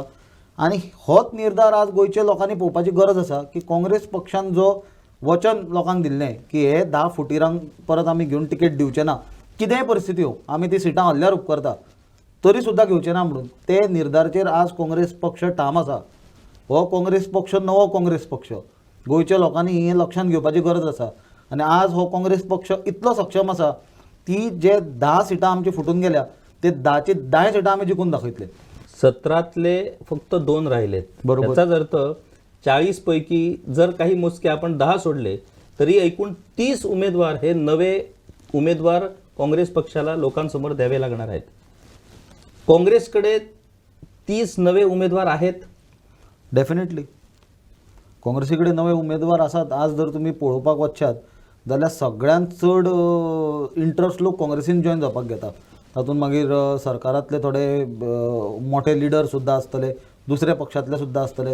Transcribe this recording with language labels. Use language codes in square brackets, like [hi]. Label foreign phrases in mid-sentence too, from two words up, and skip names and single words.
[kok] आनी होच निर्धार आज गोंयच्या लोकांनी पळोवपाची गरज आसा की काँग्रेस पक्षान जो वचन लोकांक दिल्लें की हे 10 फुटीरांक परत आमी घेवन टिकेट दिवचे ना, कितेंय परिस्थिती हो, आमी ती सिटां हल्ल्यार उपकारता तरी सुद्दां घेवचे ना म्हणून, ते निर्धाराचेर आज काँग्रेस पक्ष ठाम आसा. हो काँग्रेस पक्ष नवो काँग्रेस पक्ष, गोंयच्या लोकांनी हें लक्षांत घेवपाची गरज आसा. आनी आज हो काँग्रेस पक्ष इतलो सक्षम आसा की जे 10 सिटां आमची फुटून गेल्या ते 10ची 10 सिटां आमी जिखून दाखयतले. [mr] 17तले फक्त 2 राहिलेत. बरोबर. याचाच अर्थ 40 पैकी जर काही मोजके आपण 10 सोडले तरी एकूण 30 उमेदवार हे नवे उमेदवार काँग्रेस पक्षाला लोकांसमोर द्यावे लागणार आहेत. काँग्रेसकडे 30 नवे उमेदवार आहेत. [kok] डेफिनेटली काँग्रेसी कडेन नवे उमेदवार आसात. आज जर तुमी पळोवपाक वचशात जाल्यार सगळ्यांत चड इंट्रस्ट लोक काँग्रेसीन जॉयन जावपाक घेता. तातूंत मागीर सरकारांतले थोडे मोठे लिडर सुद्दां आसतले, दुसऱ्या पक्षांतले सुद्दां आसतले.